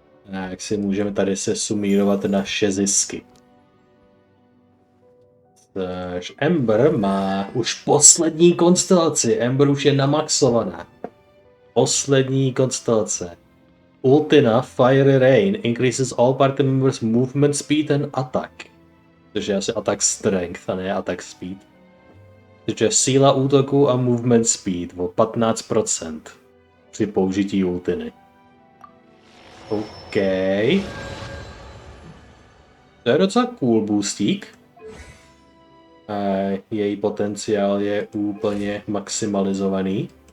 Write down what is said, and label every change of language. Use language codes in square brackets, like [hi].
[cs] Tak si můžeme tady se sumírovat naše zisky. Ember má už poslední konstelaci. Ember už je namaxovaná. Poslední konstelace. [en] Ultina Fiery Rain increases all party members movement speed and attack. [cs] Což je asi [en] attack strength [cs] a ne [en] attack speed. [cs] Což je síla útoku a movement speed o 15% při použití ultiny. OK. To je docela cool boostík. A její potenciál je úplně maximalizovaný.